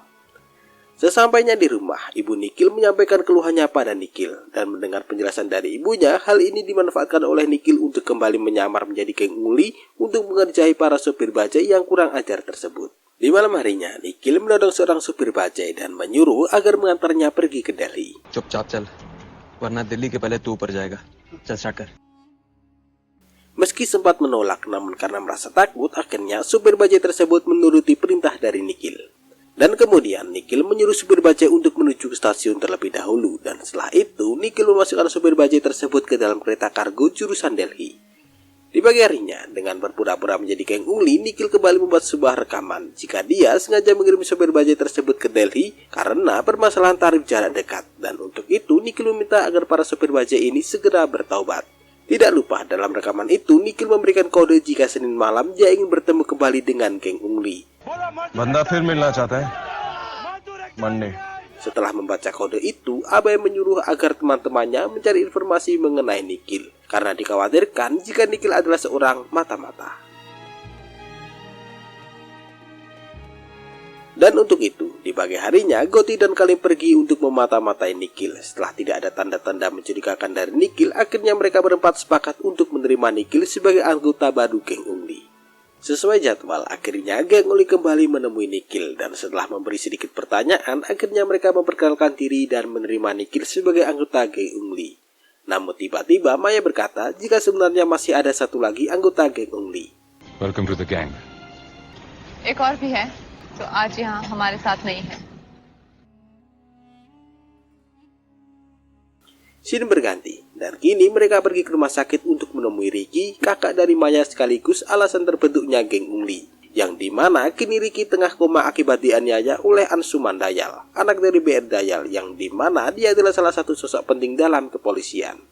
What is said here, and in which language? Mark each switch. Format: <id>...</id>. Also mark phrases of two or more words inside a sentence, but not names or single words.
<id>Sesampainya di rumah, ibu Nikhil menyampaikan keluhannya pada Nikhil. Dan mendengar penjelasan dari ibunya, hal ini dimanfaatkan oleh Nikhil untuk kembali menyamar menjadi geng Ungli untuk mengerjai para sopir bajai yang kurang ajar tersebut. Di malam harinya, Nikhil menodong seorang supir bajai dan menyuruh agar mengantarnya pergi ke Delhi.</id> <hi>चुपचाप चल वरना दिल्ली के पहले तू ऊपर जाएगा चल</hi> <en>start kar.</en> <id>Meski sempat menolak, namun karena merasa takut, akhirnya supir bajai tersebut menuruti perintah dari Nikhil. Dan kemudian Nikhil menyuruh supir bajai untuk menuju ke stasiun terlebih dahulu. Dan setelah itu, Nikhil memasukkan supir bajai tersebut ke dalam kereta kargo jurusan Delhi. Di pagi harinya, dengan berpura-pura menjadi geng Ungli, Nikhil kembali membuat sebuah rekaman jika dia sengaja mengirim supir bajai tersebut ke Delhi karena permasalahan tarif jarak dekat. Dan untuk itu, Nikhil meminta agar para supir bajai ini segera bertaubat. Tidak lupa, dalam rekaman itu, Nikhil memberikan kode jika Senin malam dia ingin bertemu kembali dengan geng Ungli.</id> <hi>बंदा फिर मिलना चाहता है</hi> <en>Monday</en> <id>Setelah membaca kode itu, Abe menyuruh agar teman-temannya mencari informasi mengenai Nikhil, karena dikhawatirkan jika Nikhil adalah seorang mata-mata. Dan untuk itu, di pagi harinya, Gotti dan Kalim pergi untuk memata-matai Nikhil. Setelah tidak ada tanda-tanda mencurigakan dari Nikhil, akhirnya mereka berempat sepakat untuk menerima Nikhil sebagai anggota baru geng Ungli. Sesuai jadwal, akhirnya geng Ungli kembali menemui Nikhil, dan setelah memberi sedikit pertanyaan, akhirnya mereka memperkenalkan diri dan menerima Nikhil sebagai anggota geng Ungli. Namun tiba-tiba Maya berkata jika sebenarnya masih ada satu lagi anggota geng Ungli.</id> <en>Welcome to the gang.</en> <hi>एक और भी है जो आज यहाँ हमारे साथ नहीं है.</hi> <id>Scene berganti, dan kini mereka pergi ke rumah sakit untuk menemui Ricky, kakak dari Maya sekaligus alasan terbentuknya geng Ungli, yang dimana kini Ricky tengah koma akibat dianiaya oleh Ansuman Dayal, anak dari BR Dayal, yang dimana dia adalah salah satu sosok penting dalam kepolisian.</id>